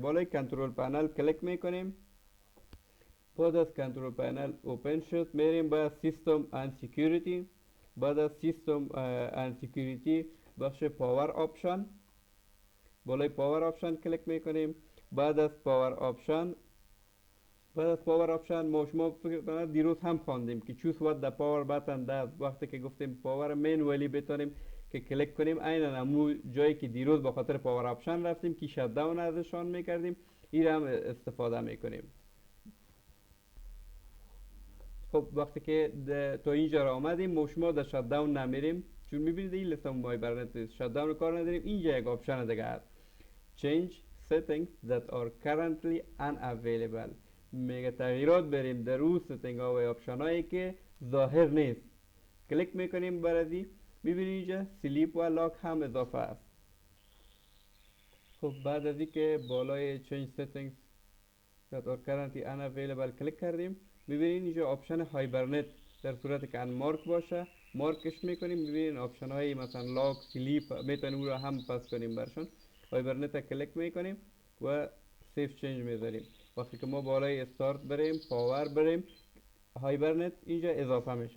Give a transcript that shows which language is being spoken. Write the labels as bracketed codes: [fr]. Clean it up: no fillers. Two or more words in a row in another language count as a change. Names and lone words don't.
[fa] بالای [en] control panel [fa] کلیک میکنیم. بعد از [en] control panel [fa] اوپن شد میریم به [en] system and security. [fa] بعد از [en] system and security [fa] بخش [en] power option, [fa] بالای [en] power option [fa] کلیک میکنیم. بعد از [en] power option [fa] ما شما فکر دیروز هم خواندیم که [en] choose what the power button does. [fa] وقتی که گفتیم [en] power manually [fa] بتونیم که کلیک کنیم عیناً همون جایی که دیروز به خاطر [en] power option [fa] رفتیم که [en] shut down [fa] ازشان میکردیم این هم استفاده میکنیم. خب وقتی که تا اینجا را آمدیم ما شما در [en] shut down [fa] نمیریم چون میبینید این لیست هم برنامه [en] shut down [fa] کار نداریم. اینجا یک آپشن دیگه هست [en] change settings that are currently unavailable. [fa] میگه تغییرات بریم در اون ستینگ ها و آپشن هایی که ظاهر نیست. کلیک میکنیم برای میبینید اینجا سلیپ و لاک هم اضافه است. خب بعد از اینکه بالای [en] change settings that are currently unavailable [fa] کلیک کردیم، میبینین اینجا [en] option hibernate [fa] در صورتی که مارک باشه مارکش میکنیم، میبینین آپشن های مثلا [en] lock sleep [fa] میتونیم رو هم پاس کنیم برشون. هایبرنت کلیک میکنیم و [en] save change [fa] میذاریم. وقتی که ما بالای استارت بریم پاور بریم هایبرنت اینجا اضافه میشه.